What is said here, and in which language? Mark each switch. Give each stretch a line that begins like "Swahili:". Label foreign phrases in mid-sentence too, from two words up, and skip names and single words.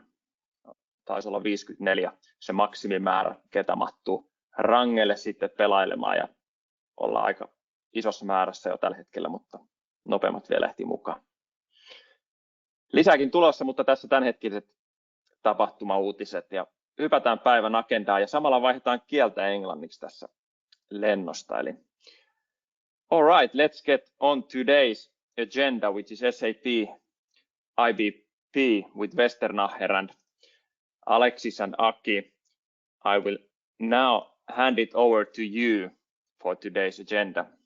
Finnish: Taisi olla 54 se maksimimäärä, ketä mahtuu rangelle sitten pelailemaan, ja ollaan aika isossa määrässä jo tällä hetkellä, mutta nopeammat vielä ehtii mukaan. Lisääkin tulossa, mutta tässä tämänhetkiset tapahtumauutiset, ja hypätään päivän agendaan ja samalla vaihdetaan kieltä englanniksi tässä lennosta.
English: Eli all right, let's get on today's agenda, which is SAP IBP with Westernacher and Alexis and Aki. I will now hand it over to you for today's agenda.